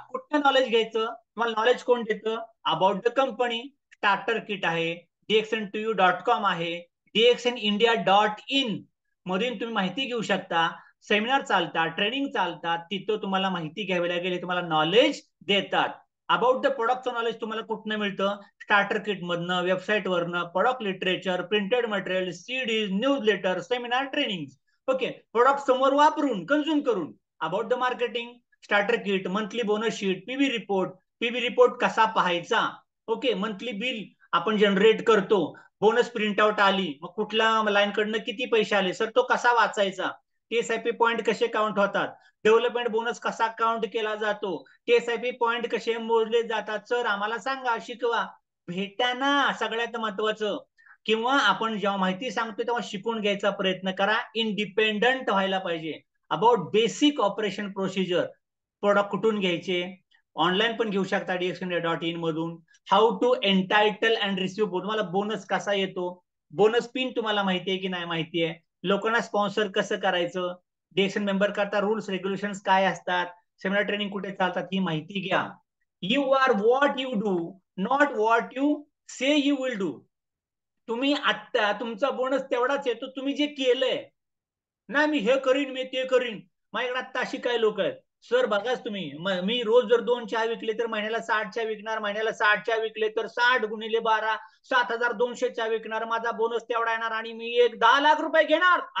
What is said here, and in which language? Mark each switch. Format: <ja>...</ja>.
<mr>कुठलं नॉलेज घ्यायचं, तुम्हाला नॉलेज कोण देतं? About the company, starter kit आहे, dxn2u.com आहे, dxnindia.in मधून तुम्ही माहिती घेऊ शकता, सेमिनार चालतात, ट्रेनिंग चालतात, तिथं तुम्हाला माहिती घ्यावी लागेल, हे तुम्हाला नॉलेज देतात. अबाउट द प्रोडक्टचं नॉलेज तुम्हाला कुठनं मिळतं? स्टार्टर किट मधनं, वेबसाईट वरनं, product literature, printed material, CDs, news letter, seminar, training. Okay, product समोर वापरून कन्झ्युम करून. About the marketing, starter kit, monthly bonus sheet, PB report कसा पाहायचा. ओके, मंथली बिल आपण जनरेट करतो, बोनस प्रिंट आउट आली, मग कुठल्या लाईन कडनं किती पैसे आले सर, तो कसा वाचायचा. टीएसआयपी पॉईंट कसे काउंट होतात, डेव्हलपमेंट बोनस कसा काउंट केला जातो, टीएसआयपी पॉईंट कसे मोजले जातात, सर आम्हाला सांगा, शिकवा. भेटा ना, सगळ्यात महत्वाचं. किंवा आपण जेव्हा माहिती सांगतो तेव्हा शिकून घ्यायचा प्रयत्न करा, इंडिपेंडंट व्हायला पाहिजे. About basic operation procedure, product कुठून घ्यायचे, ऑनलाईन पण घेऊ शकता dxindia.in मधून.</mr> <en>how to entitle and receive,</en> <mr>तुम्हाला बोनस कसा येतो, बोनस पिन तुम्हाला माहितीये की नाही माहितीये, लोकांना स्पॉन्सर कसं करायचं, डीएक्सन मेंबर करता रूल्स रेग्युलेशन काय असतात, सेमिनार ट्रेनिंग कुठे चालतात, ही माहिती घ्या.</mr> <en>You are what you do, not what you say you will do.</en> <mr>तुम्ही आता तुमचा बोनस तेवढाच येतो तुम्ही जे केलंय. नाही मी हे करीन, मी ते करीन. माझ्याकडे आता अशी काय लोक आहेत, सर बघाच तुम्ही, मी रोज जर 2 चहा विकले तर महिन्याला 60 चहा विकणार, महिन्याला 60 चहा विकले तर 60 गुणिले 12 7,200 चहा विकणार, माझा बोनस तेवढा येणार आणि मी एक 10 लाख रुपये घेणार.</mr>